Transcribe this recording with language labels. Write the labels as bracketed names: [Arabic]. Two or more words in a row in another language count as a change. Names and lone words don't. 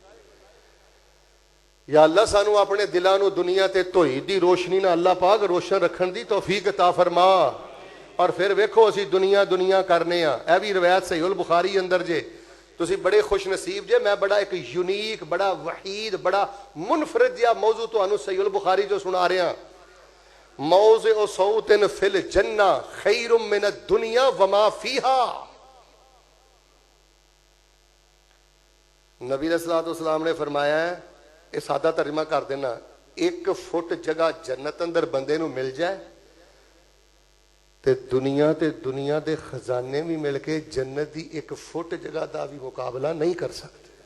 [Punjabi] یا اللہ سانوں اپنے دلاں نوں دنیا تے دھوئی دی روشنی نال اللہ پاک روشن رکھن دی توفیق عطا فرما. اور فیر ویکھو اسیں دنیا دنیا کرنے آ. یہ بھی روایت صحیح البخاری اندر جے، تسیں بڑے خوش نصیب جے، میں بڑا ایک یونیک، بڑا واحد، بڑا منفرد جیہا موضوع تہانوں صحیح البخاری جو سنا رہا. [Arabic] موضع سوط في الجنة خير من الدنيا وما فيها. [Punjabi] نبی علیہ السلام نے فرمایا ہے، یہ سادہ ترجمہ کر دینا، 1 فٹ جگہ جنت اندر بندے نوں مل جائے تے دنیا دے خزانے بھی مل کے [Urdu] جنت کی 1 فٹ جگہ کا بھی مقابلہ نہیں کر سکتے.